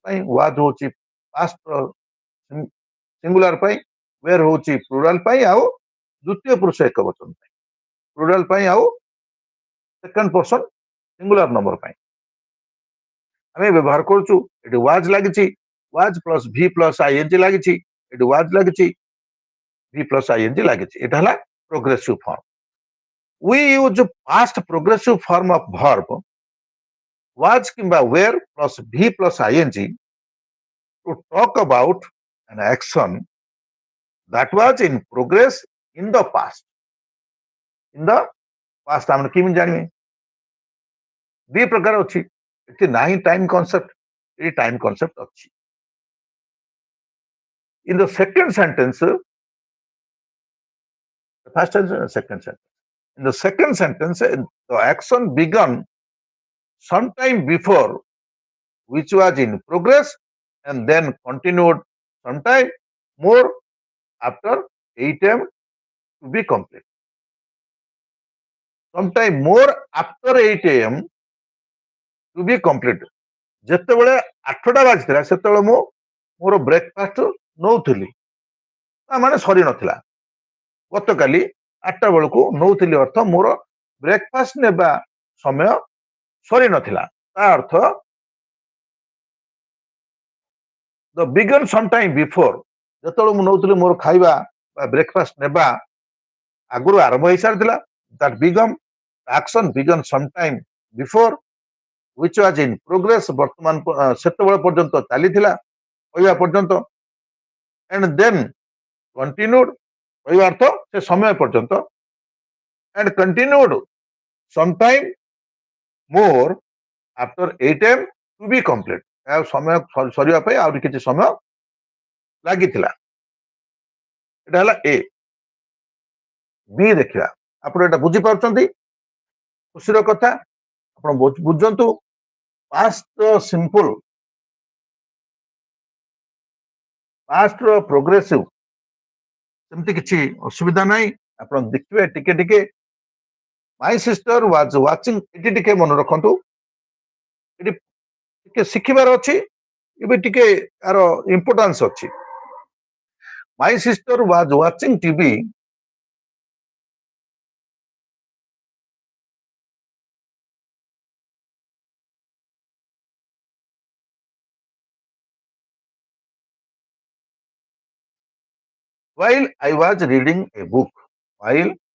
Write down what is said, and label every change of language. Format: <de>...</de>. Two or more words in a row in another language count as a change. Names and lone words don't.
<or>ପାଇଁ ୱାଜ୍ ହଉଛି</or> <en>past singular</en> <or>ପାଇଁ ୱେର୍ ହଉଛି ପ୍ଲୁରାଲ ପାଇଁ ଆଉ ଦ୍ୱିତୀୟ ପୁରୁଷ ଏକବଚନ ପାଇଁ ପ୍ଲୁରାଲ ପାଇଁ ଆଉ</or> <en>second person singular number</en> <or>ପାଇଁ ଆମେ ବ୍ୟବହାର କରୁଛୁ ଏଠି ୱାଜ୍ ଲାଗିଛି</or> <en>was plus v plus ing</en> <or>ଲାଗିଛି ଏଠି ୱାଜ୍ ଲାଗିଛି</or> <en>v plus ing</en> <or>ଲାଗିଛି ଏଟା ହେଲା</or> <en>progressive form we use past progressive form of verb was କିମ୍ବା were plus v plus ing to talk about an action that was in progress in the past in the past</en> <or>ଆମେ କେମିତି ଜାଣିବେ ଦି ପ୍ରକାର ଅଛି ଏଠି ନାହିଁ</or> <en>time concept</en> <or>ଏଠି</or> <en>time concept</en> <or>ଅଛି</or> <en>in the second sentence the first sentence and second sentence in the second sentence the action began sometime before which was in progress and then continued sometime more after 8 a.m. to be complete. Sometime more after 8 a.m. to be complete.</en> <or>ଯେତେବେଳେ 8ଟା ବାଜିଥିଲା ସେତେବେଳେ ମୁଁ ମୋର ବ୍ରେକଫାଷ୍ଟ ନଉଥିଲି, ତା ମାନେ ସରି ନଥିଲା। ଗତକାଲି 8ଟା ବେଳକୁ ନଉଥିଲି ଅର୍ଥ ମୋର ବ୍ରେକଫାଷ୍ଟ ନେବା ସମୟ ସରି ନଥିଲା। ତା ଅର୍ଥ</or> <en>the began some time before,</en> <or>ଯେତେବେଳେ ମୁଁ ନଉଥିଲି ମୋର ଖାଇବା ବା ବ୍ରେକଫାଷ୍ଟ ନେବା ଆଗରୁ ଆରମ୍ଭ ହେଇସାରିଥିଲା।</or> <en>that begam action began some time before which was in progress,</en> <or>ବର୍ତ୍ତମାନ ସେତେବେଳେ ପର୍ଯ୍ୟନ୍ତ ଚାଲିଥିଲା କହିବା ପର୍ଯ୍ୟନ୍ତ,</or> <en>and then continued</en> <or>କହିବା ଅର୍ଥ ସେ ସମୟ ପର୍ଯ୍ୟନ୍ତ,</or> <en>and continued sometime more after 8 am to be complete,</en> <or>ଏହା ସମୟ ସରିବା ପାଇଁ ଆହୁରି କିଛି ସମୟ ଲାଗିଥିଲା। ଏଟା ହେଲା ଏ। ବି ଦେଖିବା, ଆପଣ ଏଟା ବୁଝିପାରୁଛନ୍ତି, ଖୁସିର କଥା। ଆପଣ ବୁଝନ୍ତୁ</or> <en>past simple, pastର progressive</en> <or>ସେମିତି କିଛି ଅସୁବିଧା ନାହିଁ। ଆପଣ ଦେଖିବେ ଟିକେ ଟିକେ</or> <en>my sister was watching,</en> <or>ଏଠି ଟିକେ ମନେ ରଖନ୍ତୁ, ଏଠି ଟିକେ ଶିଖିବାର ଅଛି, ଏବେ ଟିକେ ତାର ଇମ୍ପୋର୍ଟାନ୍ସ ଅଛି।</or> <en>my sister was watching TV while I was reading a book, while</en>